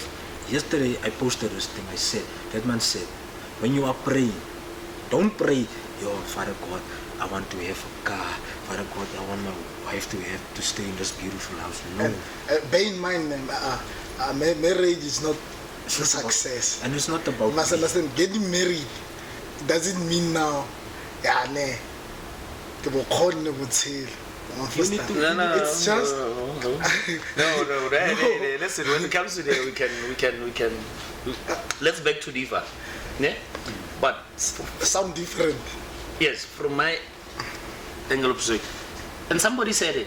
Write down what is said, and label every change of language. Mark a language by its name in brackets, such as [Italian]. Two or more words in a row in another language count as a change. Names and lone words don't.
[English] Yesterday I posted this thing. I said, that man said, when you are praying, don't pray, yo, Father God, I want to have a car. Father God, I want my wife to stay in this beautiful house. No. And bear in mind, marriage is not a It's not about- success. And it's not about You must me. understand, getting married doesn't mean now, yeah, [Tswana] ne, ke bokgoni botshelo. [English] You need to- No, It's just no. Listen, when it comes to that, we can. Let's back to Diva. Yeah? But sound different. yes, from my angle of view, and somebody said it.